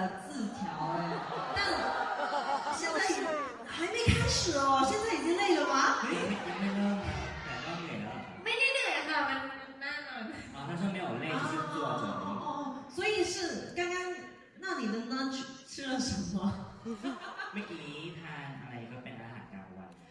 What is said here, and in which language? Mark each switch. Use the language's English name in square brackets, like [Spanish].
[Chinese] 字条哎，但现在还没开始哦，现在已经累了吗？没没 [Thai] เริ่มแต่ก็เหนื่อยแล้ว ไม่ได้เหนื่อยค่ะมันน่านอน [Chinese] 啊，他说没有累，就是坐着。所以是刚刚，那你的 lunch 吃了什么？ [Thai] เมื่อกี้ทานอะไรก็เป็นอาหารกลางวัน